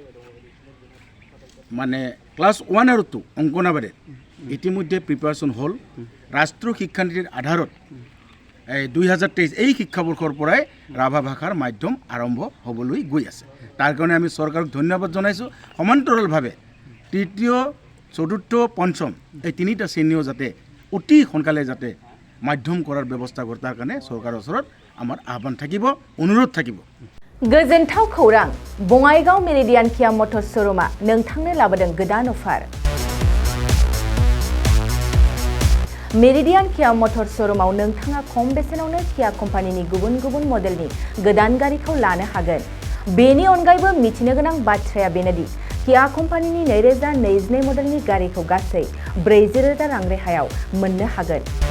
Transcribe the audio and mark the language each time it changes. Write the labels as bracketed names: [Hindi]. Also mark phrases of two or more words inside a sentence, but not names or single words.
[Assamese] মানে ক্লাছ 1 আৰু 2 অংকনাবাদে ইতিমধ্যে প্ৰিপাৰেশ্যন হ'ল ৰাষ্ট্ৰীয় শিক্ষানীতিৰ আধাৰত 2023 এই শিক্ষাবৰ্ষৰ পৰাই ৰাভা ভাষাৰ মাধ্যম আৰম্ভ হ'বলৈ গৈ আছে তাৰ কাৰণে আমি চৰকাৰক ধন্যবাদ জনাইছোঁ সমান্তৰালভাৱে তৃতীয় চতুৰ্থ পঞ্চম এই তিনিটা শ্ৰেণীও যাতে অতি সোনকালে যাতে মাধ্যম কৰাৰ ব্যৱস্থা কৰে তাৰ কাৰণে চৰকাৰৰ ওচৰত আমাৰ আহ্বান থাকিব অনুৰোধ থাকিব [Bodo] गोजोनथाव खौरां बङाइगाव मेरिडियान किया मटर श'रुमा नोंथांनो लाबोदों गोदान अफार मेरिडियान किया मटर श'रुमाव नोंथाङा खम बेसेनावनो किया कम्पानिनि गुबुन गुबुन मडेलनि गोदान गारिखौ लानो हागोन बेनि अनगायैबो मिथिनो गोनां बाथ्राया बेनोदि किया कम्पानिनि 2022 मडेलनि गारिखौ गासै 40,000 रां रेहायाव मोननो हागोन